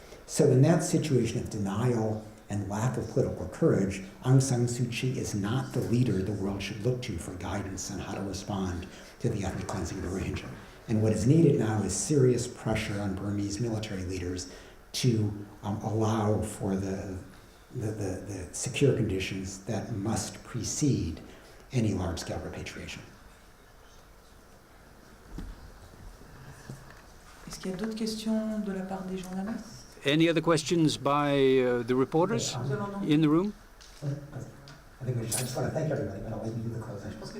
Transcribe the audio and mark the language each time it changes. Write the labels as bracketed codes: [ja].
[en] So in that situation of denial and lack of political courage, Aung San Suu Kyi is not the leader the world should look to for guidance on how to respond to the ethnic cleansing of the Rohingya. And what is needed now is serious pressure on Burmese military leaders to allow for the secure conditions that must precede any large-scale repatriation. [fr] Est-ce qu'il y a d'autres questions de la part des journalistes? [en] Any other questions by the reporters in the room? I just want to thank everybody, but I'll let you do the closing.